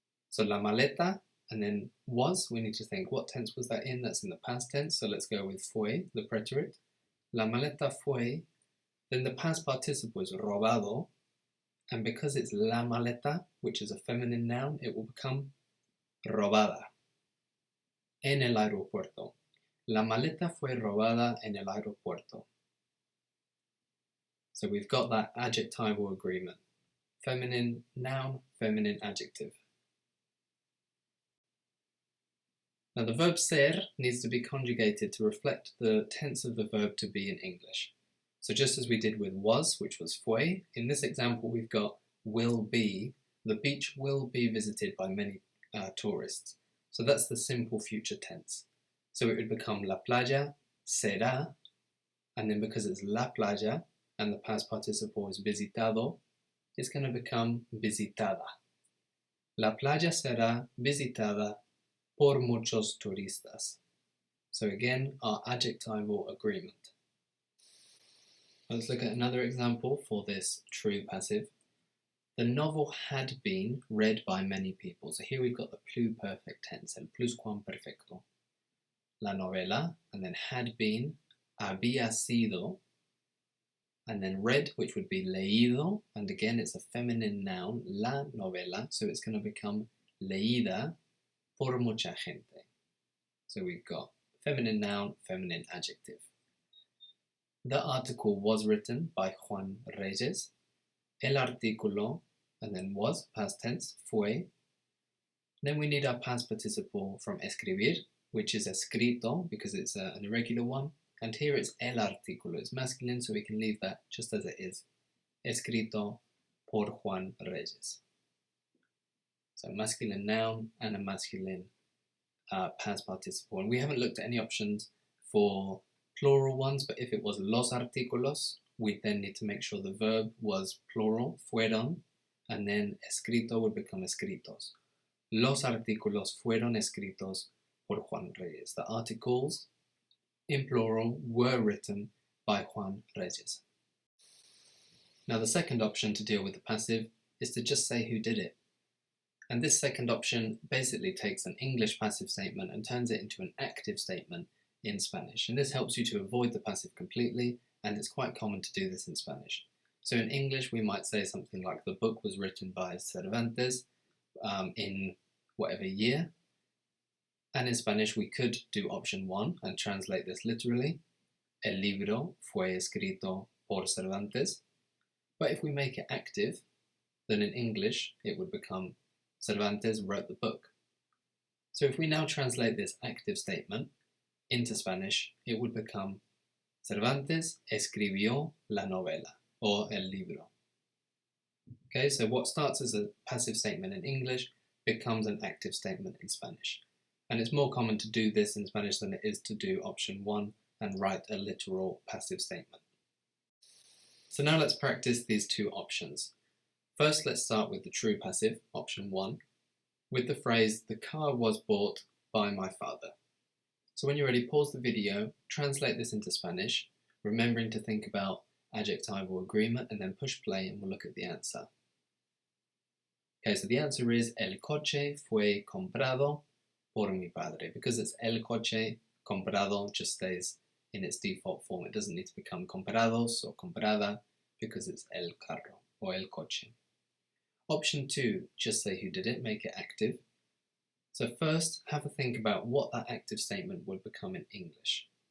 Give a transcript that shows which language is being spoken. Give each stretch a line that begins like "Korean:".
English: So la maleta, and then was, we need to think what tense was that in? That's in the past tense, so let's go with fue, the preterite.
Spanish: La maleta fue,
English: then the past participle is robado, and because it's la maleta, which is a feminine noun, it will become robada.
Spanish: En el aeropuerto. La maleta fue robada en el aeropuerto.
English: So we've got that adjectival agreement. Feminine noun, feminine adjective. Now the verb ser needs to be conjugated to reflect the tense of the verb to be in English. So just as we did with was, which was fue, in this example we've got will be. The beach will be visited by many tourists. So that's the simple future tense. So it would become
Spanish: la playa será,
English: and then because it's la playa and the past participle is visitado, it's going to become visitada.
Spanish: La playa será visitada por muchos turistas.
English: So again, our adjectival agreement. Let's look at another example for this true passive. The novel had been read by many people. So here we've got the pluperfect tense, el pluscuamperfecto. La novela, and then had been,
Spanish: había sido,
English: and then read, which would be leído, and again it's a feminine noun, la novela, so it's going to become
Spanish: leída por mucha gente.
English: So we've got feminine noun, feminine adjective. The article was written by Juan Reyes. El artículo, and then was, past tense, fue. Then we need our past participle from escribir, which is escrito because it's an irregular one. And here it's el artículo, it's masculine, so we can leave that just as it is.
Spanish: Escrito por Juan Reyes.
English: So masculine noun and a masculine past participle. And we haven't looked at any options for plural ones, but if it was los artículos, we then need to make sure the verb was plural, fueron, and then escrito would become escritos.
Spanish: Los artículos fueron escritos por Juan Reyes.
English: The articles, in plural, were written by Juan Reyes. Now the second option to deal with the passive is to just say who did it. And this second option basically takes an English passive statement and turns it into an active statement in Spanish. And this helps you to avoid the passive completely, and it's quite common to do this in Spanish. So in English, we might say something like the book was written by Cervantes in whatever year. And in Spanish, we could do option 1 and translate this literally.
Spanish: El libro fue escrito por Cervantes.
English: But if we make it active, then in English, it would become Cervantes wrote the book. So if we now translate this active statement into Spanish, it would become
Spanish: Cervantes escribió la novela,
English: or el libro. Okay, so what starts as a passive statement in English becomes an active statement in Spanish. And it's more common to do this in Spanish than it is to do option 1 and write a literal passive statement. So now let's practice these two options. First, let's start with the true passive, option 1, with the phrase, the car was bought by my father. So when you're ready, pause the video, translate this into Spanish, remembering to think about adjectival agreement, and then push play and we'll look at the answer. Okay, so the answer is
Spanish: el coche fue comprado por mi padre.
English: Because it's el coche, comprado just stays in its default form. It doesn't need to become comprados or comprada because it's el carro or el coche. Option 2, just say who did it, make it active. So first, have a think about what that active statement would become in English.